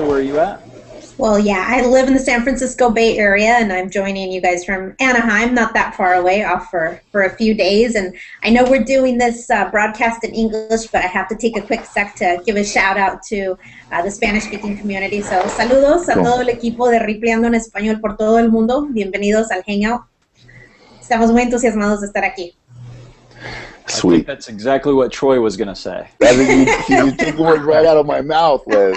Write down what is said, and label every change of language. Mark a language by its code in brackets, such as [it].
[en] Where are you at? Well, yeah, I live in the San Francisco Bay Area, and I'm joining you guys from Anaheim, not that far away, off for a few days. And I know we're doing this broadcast in English, but I have to take a quick sec to give a shout-out to the Spanish-speaking community. [es] So, saludos a todo el equipo de Ripleando en Español por todo el mundo. Bienvenidos al Hangout. Estamos muy entusiasmados de estar aquí. [en] Sweet. I think that's exactly what Troy was going to say. You took the words right out of my mouth, Liz.